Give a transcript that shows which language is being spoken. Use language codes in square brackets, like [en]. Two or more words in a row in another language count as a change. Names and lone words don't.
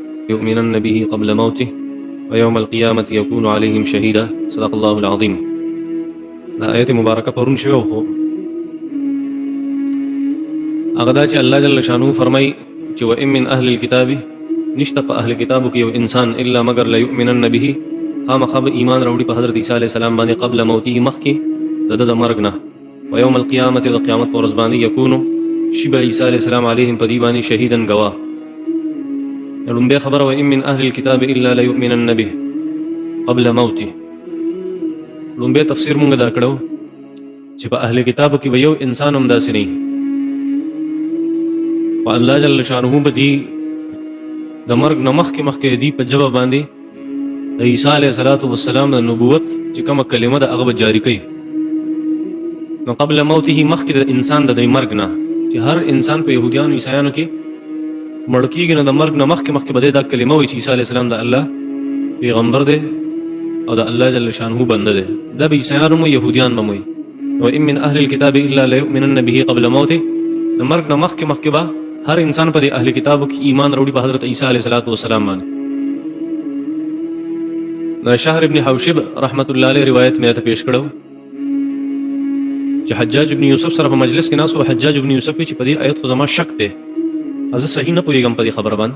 [ar] يؤمنن به قبل موته ويوم القيامة يكون عليهم شهيدا. صدق الله العظيم. [ps] دا آیت مبارکه پرون شوی خو هغه دا چې الله [ar] جل شانو [ps] فرمای چې [ar] وإن من أهل الكتاب [ps] نشته په اهل کتابو کې یو انسان الا مگر [ar] لا يؤمنن به [ps] خامخا ایمان راوړي په حضرت عیسی [ar] علیه السلام [ps] باندې [ar] قبل موته [ps] مخکې د مرګ نه [ar] ويوم القيامة [ps] د قیامت پر ورځ باندې یکونو شبه عیسی [ar] علیه السلام [ps] علیهم په دې باندې شهیدا گواه. لومبه خبره [ar] وإن من أهل الكتاب الا لا يؤمنن به قبل موته. [ps] لومبه تفسیر مونږ دا کړو چې په اهل کتابو کې یو انسان هم داسې نه و الله [ar] جل شانه [ps] به دې د مرګ نه مخکې دې په جواب باندې د عیسی [ar] علیه السلام [ps] د نبوت چې کومه کلمه ده هغه جاری کوي. نو [ar] قبل موته [ps] مخکې د انسان د مرګ نه چې هر انسان په يهوديانو عیسایانو کې مړ کېږي نو د مرګ نه مخکې به دا کلمه وایي چې عیسی [ar] علیه السلام [ps] د الله پیغمبر دی او د الله [ar] جل شانه [ps] بنده دی. دا به عیسایانو مو يهوديان به وایي [ar] وإن من أهل الكتاب إلا لا يؤمنن به قبل موته. [ps] د مرګ نه مخکې به هر انسان په اهل کتابو کې ایمان راوړي په حضرت عیسی [ar] علیه السلام [ps] باندې. دا شهر ابن حوشب [ar] رحمت الله علیه [ps] روایت مې ته پیش کړو چې حجاج ابن یوسف سره په مجلس کې ناس او حجاج ابن یوسف چې په دې آیت خو زما شک دی از صحیح نه پوهیږم په دې خبره باندې.